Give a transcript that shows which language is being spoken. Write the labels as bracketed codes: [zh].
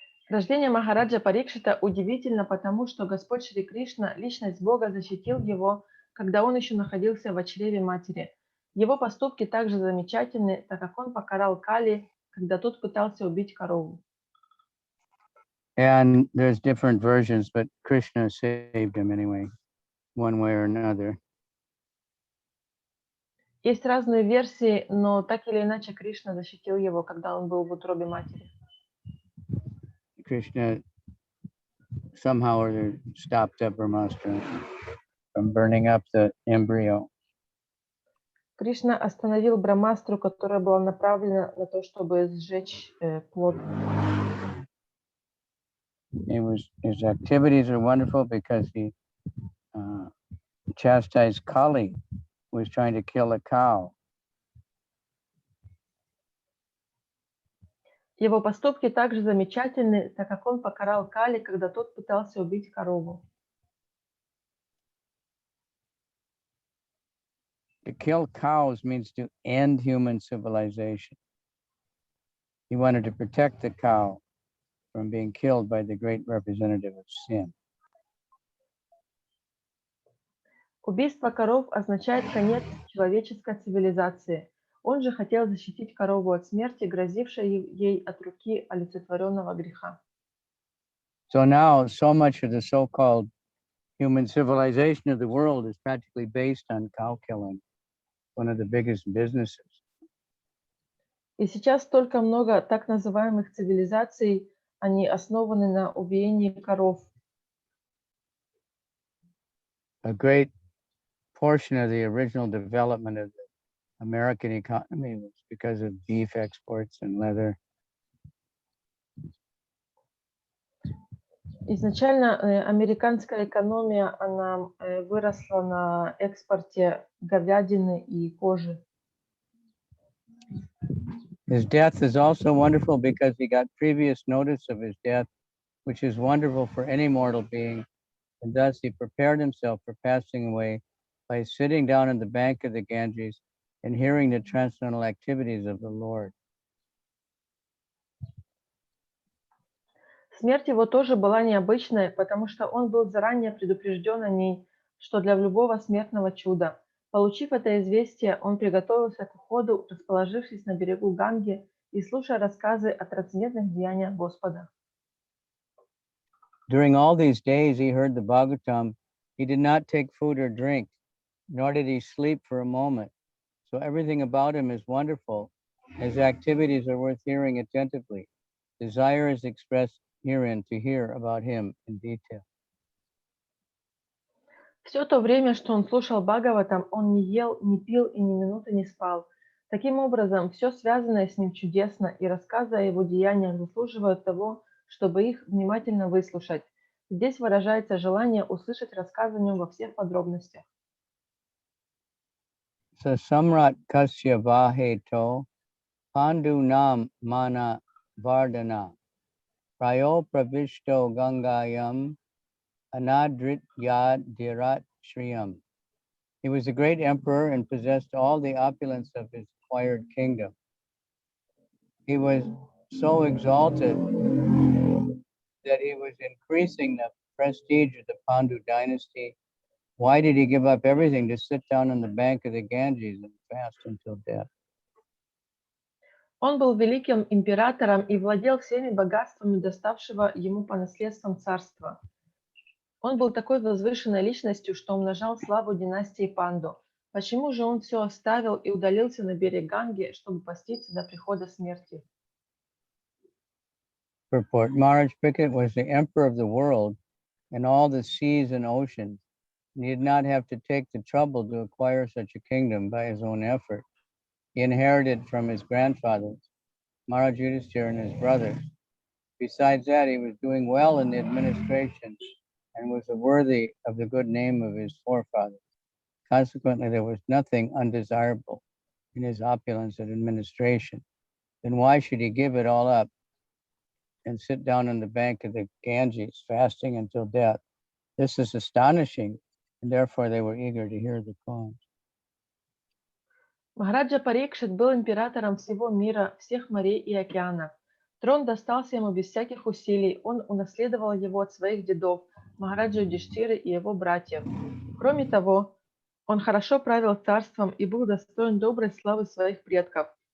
[ru] Рождение Махараджа Парикшита удивительно, потому что Господь Шри Кришна, личность Бога, защитил его, когда он еще находился в чреве матери. Его поступки также замечательны, так как он покарал Кали, когда тот пытался убить корову. [en] And there's different versions, but Krishna saved him anyway, one way or another. [ru] Есть разные версии, но так или иначе Кришна защитил его, когда он был в утробе матери. [en] Krishna somehow or other stopped the Brahmastra from burning up the embryo. [ru] Кришна остановил Брамастру, которая была направлена на то, чтобы сжечь плод. [en] His activities are wonderful because he chastised Kali, who was trying to kill a cow. [ru] Его поступки также замечательны, так как он покарал Кали, когда тот пытался убить корову. [en] To kill cows means to end human civilization. He wanted to protect the cow from being killed by the great representative of sin. [ru] Убийство коров означает конец человеческой цивилизации. Он же хотел защитить корову от смерти, грозившей ей от руки олицетворенного греха. [en] So now, so much of the so-called human civilization of the world is practically based on cow killing, one of the biggest businesses. [ru] И сейчас столько много так называемых цивилизаций, они основаны на убиении коров. [en] A great portion of the original development of the American economy was because of beef exports and leather. [ru] Изначально американская экономия, она выросла на экспорте говядины и кожи. [en] His death is also wonderful because he got previous notice of his death, which is wonderful for any mortal being. And thus he prepared himself for passing away by sitting down on the bank of the Ganges and hearing the transcendental activities of the Lord. [ru] Смерть его тоже была необычной, потому что он был заранее предупрежден о ней, что для любого смертного чуда. Получив это известие, он приготовился к уходу, расположившись на берегу Ганги и слушая рассказы о трансцендентных деяниях Господа. [en] During all these days he heard the Bhagavatam. He did not take food or drink, nor did he sleep for a moment. So everything about him is wonderful. His activities are worth hearing attentively. Desire is expressed herein to hear about him in detail. [ru] Все то время, что он слушал Бхагаватам, он не ел, не пил и ни минуты не спал. Таким образом, все связанное с ним чудесно, и рассказы о его деяниях заслуживают того, чтобы их внимательно выслушать. Здесь выражается желание услышать рассказ о нем во всех подробностях. [sa] So Samrat Kasya Vaheto Pandu Nam Mana Vardana Prayo Pravishto Gangayam Anadrit Yad Dhirat Shriyam. [en] He was a great emperor and possessed all the opulence of his acquired kingdom. He was so exalted that he was increasing the prestige of the Pandu dynasty. Why did he give up everything to sit down on the bank of the Ganges and fast until death? [ru] Он был великим императором и владел всеми богатствами доставшего ему по наследствам царства. Он был такой возвышенной личностью, что умножал славу династии Панду. Почему же он все оставил и удалился на берег Ганги, чтобы поститься до прихода смерти? [en] Purport: Maharaj Pikit was the emperor of the world and all the seas and oceans. And he did not have to take the trouble to acquire such a kingdom by his own effort. He inherited from his grandfathers, Maharaj Yudhishthira and his brothers. Besides that, he was doing well in the administration and was worthy of the good name of his forefathers. Consequently, there was nothing undesirable in his opulence and administration. Then why should he give it all up and sit down on the bank of the Ganges, fasting until death? This is astonishing, and therefore they were eager to hear the cause. [ru] Махараджа Парикшит был императором всего мира, всех морей и океанов. Трон достался ему без всяких усилий, он унаследовал его от своих дедов, Махараджа Юдхиштиры и его братьев. Кроме того, он хорошо правил царством и был достоин доброй славы своих предков.